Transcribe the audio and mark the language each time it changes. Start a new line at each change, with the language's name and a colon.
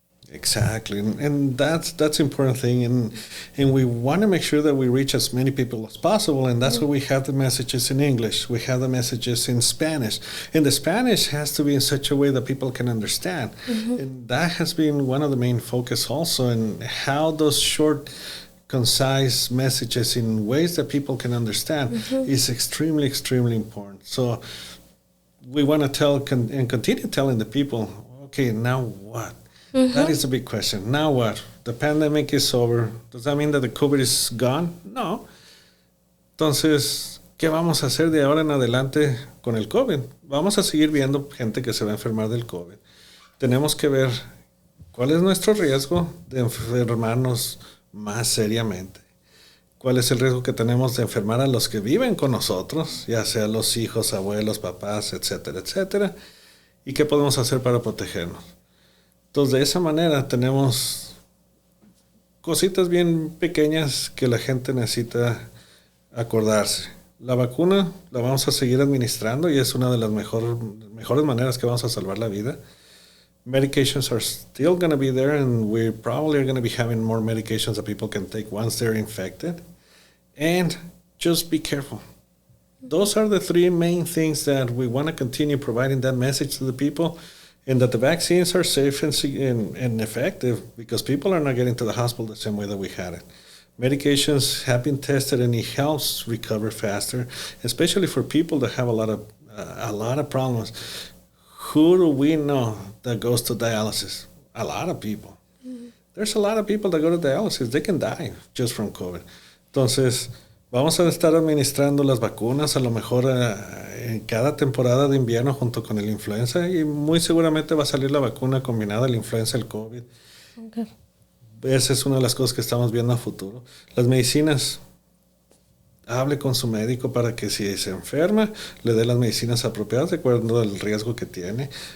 English: Exactly, and that's important thing, and we want to make sure that we reach as many people as possible, and that's why we have the messages in English, we have the messages in Spanish, and the Spanish has to be in such a way that people can understand, and that has been one of the main focus also, and how those short, concise messages in ways that people can understand is extremely, extremely important. So we want to tell and continue telling the people, okay, now what? That is a big question. Now what? The pandemic is over. Does that mean that the COVID is gone? No.
Spanish: Entonces, ¿qué vamos a hacer de ahora en adelante con el COVID? Vamos a seguir viendo gente que se va a enfermar del COVID. Tenemos que ver cuál es nuestro riesgo de enfermarnos más seriamente. ¿Cuál es el riesgo que tenemos de enfermar a los que viven con nosotros, ya sea los hijos, abuelos, papás, etcétera, etcétera? ¿Y qué podemos hacer para protegernos? Entonces, de esa manera tenemos cositas bien pequeñas que la gente necesita acordarse. La vacuna la vamos a seguir administrando y es una de las mejores maneras que vamos a salvar la vida.
English: Medications are still going to be there, and we probably are going to be having more medications that people can take once they're infected. And just be careful. Those are the three main things that we want to continue providing that message to the people. And that the vaccines are safe and effective because people are not getting to the hospital the same way that we had it. Medications have been tested and it helps recover faster, especially for people that have a lot of problems. Who do we know that goes to dialysis? A lot of people. There's a lot of people that go to dialysis. They can die just from COVID.
Spanish: Entonces, vamos a estar administrando las vacunas a lo mejor en cada temporada de invierno junto con el influenza y muy seguramente va a salir la vacuna combinada, el influenza, el COVID. Okay. Esa es una de las cosas que estamos viendo a futuro. Las medicinas, hable con su médico para que si se enferma le dé las medicinas apropiadas de acuerdo al riesgo que tiene.